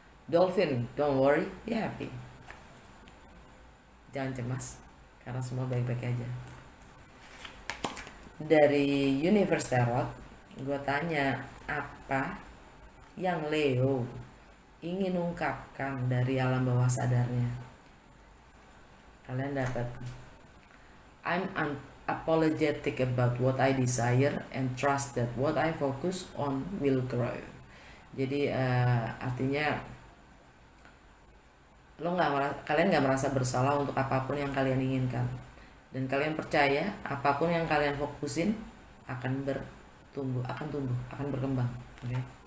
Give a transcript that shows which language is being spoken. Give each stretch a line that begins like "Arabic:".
English: Dolphin, don't worry, be happy.
Indonesian: Jangan cemas, karena semua baik-baik aja. Dari Universe Tarot, gue tanya apa yang Leo ingin ungkapkan dari alam bawah sadarnya. Kalian dapat
English: I'm unapologetic about what I desire and trust that what I focus on will grow.
Indonesian: Jadi artinya kalian nggak merasa bersalah untuk apapun yang kalian inginkan, dan kalian percaya apapun yang kalian fokusin akan tumbuh, akan berkembang. Oke.